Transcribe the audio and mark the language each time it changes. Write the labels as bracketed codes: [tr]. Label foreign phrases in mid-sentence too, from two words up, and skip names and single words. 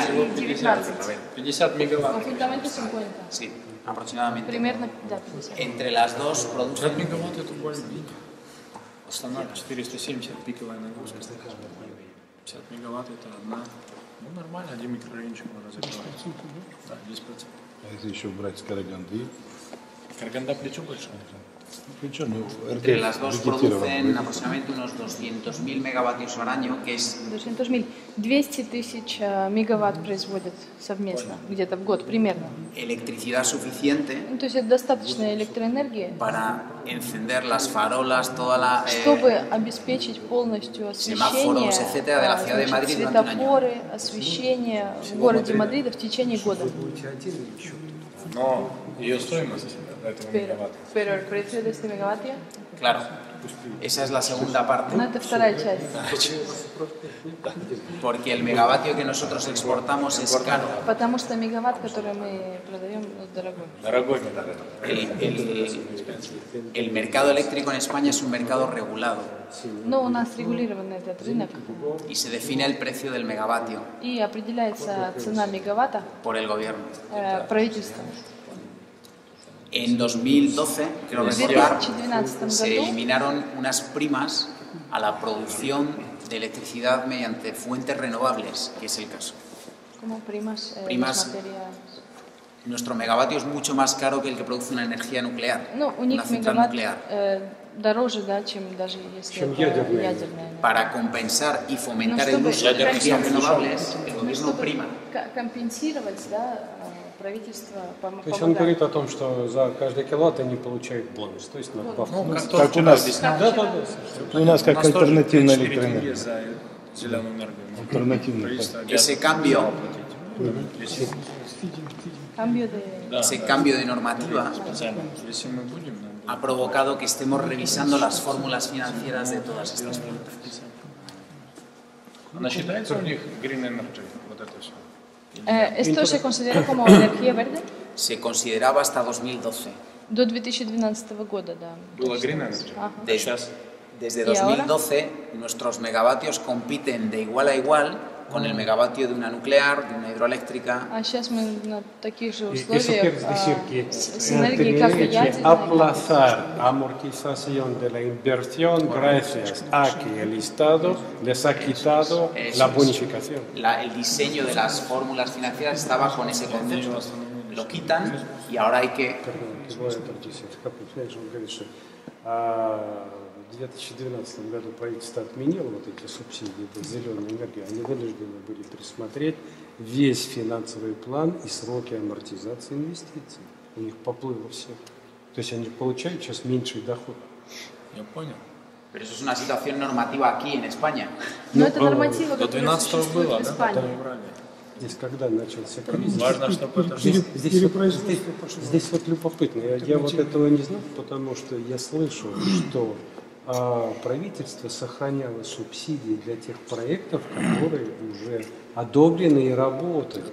[ru] 50 мегаватт. [es] Conjuntamente 50. Sí, aproximadamente. [ru] Примерно, да, 50. [es] Entre las dos producen... 50 [ru] мегаватт это больно. Основная 470 пиковая нагрузка. 50 мегаватт это одна. Ну, нормально, 1 микрорайончик можно закрывать. Да, 10%. А если еще брать с Караганды? Караганда плечо большое. [es] Entre las dos producen aproximadamente unos 200.000 megavatios por año, que es... 200.000. [ru] 200 тысяч мегаватт производят совместно, где-то в год, примерно. [es] Electricidad suficiente [ru] То есть это достаточная электроэнергия, [es] para encender las farolas, toda la... [ru] чтобы обеспечить полностью освещение, [es] semáforos, etcétера, de la ciudad de Madrid durante un año. [ru] светофоры, освещение в городе Мадрида в течение года. Но ее стоимость этого мегаватта. [es] Pero el precio de este megavatio, Claro, esa es la segunda parte. no, [ru] это вторая часть. [es] Porque el megavatio que nosotros exportamos es caro. [ru] Потому что мегаватт, который мы продаем, дорогой. Дорогой мегаватт. [es] El mercado eléctrico en España es un mercado regulado. [ru] Но у нас регулирован этот рынок, [es] Y se define el precio del megavatio [ru] и определяется цена мегаватта [es] por el gobierno. [ru] Правительством. [es] En 2012, creo recordar, [ru] 2012 [es] se [ru] году [es] eliminaron unas primas a la producción de electricidad mediante fuentes renovables, que es el caso. como primas, Primas. Nuestro megavatio es mucho más caro que el que produce una energía nuclear, [ru] Ну, у [es] una [ru] них [es] central [ru] мегаватт [es] nuclear. [ru] Дороже, да, чем даже если Чем это ядерная. ядерная. [es] Para compensar y fomentar [ru] Ну, [es] el [ru] чтобы [es] uso de energías [ru] компенсировать- [es] renovables, el [ru] ну, [es] gobierno [ru] чтобы [es] prima. [ru] компенсировать, да, правительство То есть он говорит помогает. о том, что за каждый киловатт они получают бонус, то есть надбавку. Ну, как Как у нас, Да, да, да. у нас как тоже альтернативная 4 тенге электроэнергия. за зеленую энергию. Ну, Альтернативная. правительство [es] Ese [ru] обязано [es] cambio, [ru] платить. Если- [es] Cambio de... [ru] Да, ese да, [es] cambio de normativa [ru] специально. Если мы будем, нам будет. [es] ha provocado que estemos revisando las fórmulas financieras de todas estas plantas. [ru] Она считается у них [en] green energy, [ru] вот это все. [es] Esto se considera como energía verde Se consideraba hasta 2012. [ru] до 2012 года, да. Было [en] green energy. [ru] Ага. Сейчас [es] Desde ¿Y ahora? 2012 nuestros megavatios compiten de igual a igual con el megavatio de una nuclear, de una hidroeléctrica. [ru] А сейчас мы на таких же [es] Y eso [ru] условиях [es] quiere decir que [ru] с энергией как [es] tenemos que [ru] ядерной. [es] aplazar amortización de la inversión gracias a que el Estado les ha quitado Eso la es. bonificación. El diseño de las fórmulas financieras estaba con ese concepto. Lo quitan y ahora hay que... [ru] Он говорит, что в 2012 году правительство отменило вот эти субсидии за зеленую энергию. Они вынуждены были пересмотреть весь финансовый план и сроки амортизации инвестиций. У них поплыло все. То есть они получают сейчас меньший доход. я понял. [es] Pero eso es una situación normativa aquí en España. [ru] Но это нормативы, До которые 12 существуют было, в да? Испании. Потом убрали. Здесь когда начался кризис? Важно, чтобы это Здесь вот любопытно. Я вот этого не знал, потому что я слышал, что правительство сохраняло субсидии для тех проектов, которые уже одобрены и работают.